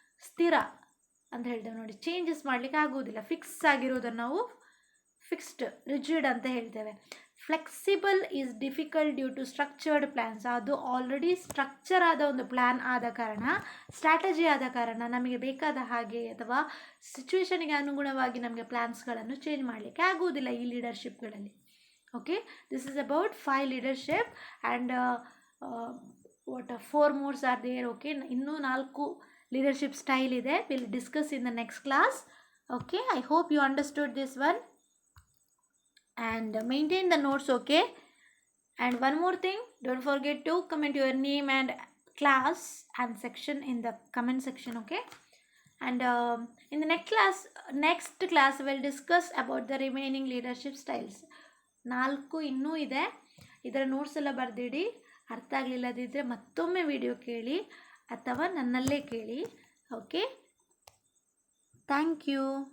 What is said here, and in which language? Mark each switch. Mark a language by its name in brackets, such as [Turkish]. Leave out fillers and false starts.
[Kannada] ಸ್ಥಿರ ಅಂತ ಹೇಳ್ತೇವೆ ನೋಡಿ, ಚೇಂಜಸ್ ಮಾಡಲಿಕ್ಕೆ ಆಗೋದಿಲ್ಲ. ಫಿಕ್ಸ್ ಆಗಿರೋದನ್ನು ನಾವು ಫಿಕ್ಸ್ಡ್, ರಿಜಿಡ್ ಅಂತ ಹೇಳ್ತೇವೆ. [English] Flexible is difficult due to structured plans. [Kannada] ಅದು ಆಲ್ರೆಡಿ ಸ್ಟ್ರಕ್ಚರ್ ಆದ ಒಂದು ಪ್ಲ್ಯಾನ್ ಆದ ಕಾರಣ, ಸ್ಟ್ರಾಟಜಿ ಆದ ಕಾರಣ ನಮಗೆ ಬೇಕಾದ ಹಾಗೆ ಅಥವಾ ಸಿಚುವೇಶನಿಗೆ ಅನುಗುಣವಾಗಿ ನಮಗೆ ಪ್ಲ್ಯಾನ್ಸ್ಗಳನ್ನು ಚೇಂಜ್ ಮಾಡಲಿಕ್ಕೆ ಆಗುವುದಿಲ್ಲ ಈ ಲೀಡರ್ಶಿಪ್ಗಳಲ್ಲಿ. [English] Okay, this is about 5 leadership and what 4 more are there. Okay, [Kannada] ಇನ್ನೂ 4 leadership style ಇದೆ. [English] We'll discuss in the next class. Okay, I hope you understood this one and maintain the notes. Okay, and one more thing, don't forget to comment your name and class and section in the comment section. Okay, and in the next class we'll discuss about the remaining leadership styles. [Kannada] 4 ಇನ್ನೂ ಇದೆ. ಇದರ notes ಎಲ್ಲ ಬರೆದಿಡಿ. ಅರ್ಥ ಆಗಲಿಲ್ಲದಿದ್ದರೆ ಮತ್ತೊಮ್ಮೆ video ಕೇಳಿ ಅಥವಾ ನನ್ನಲ್ಲೇ ಕೇಳಿ. Okay, thank you.